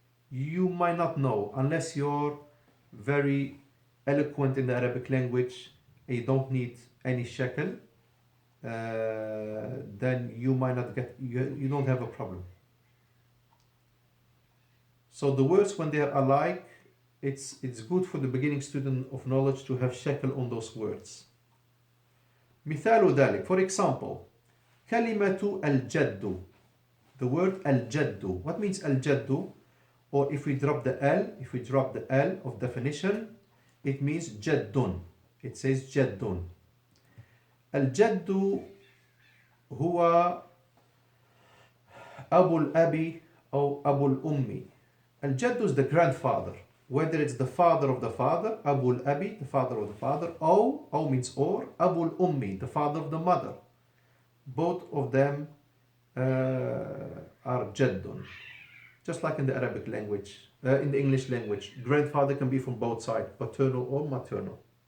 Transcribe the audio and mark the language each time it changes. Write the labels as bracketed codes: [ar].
[en] You might not know unless you're very eloquent in the Arabic language, you don't need any shakl, then you might not get, you don't have a problem. So the words, when they are alike, it's good for the beginning student of knowledge to have shakl on those words. [ar] مثال ذلك, [en] for example, [ar] كلمة الجد, [en] the word [ar] الجد. [en] What means الجد? Or if we drop the L of definition, it means jaddun. It says jaddun. [ar] الجد هو أبو الأبي أو أبو الأمي. الجد [en] is the grandfather. whether it's the father of the father, Abul Abi, the father of the father, Aw means or, Abul Ummi, the father of the mother. Both of them are Jaddun. Just like in the Arabic language, in the English language, grandfather can be from both sides, paternal or maternal.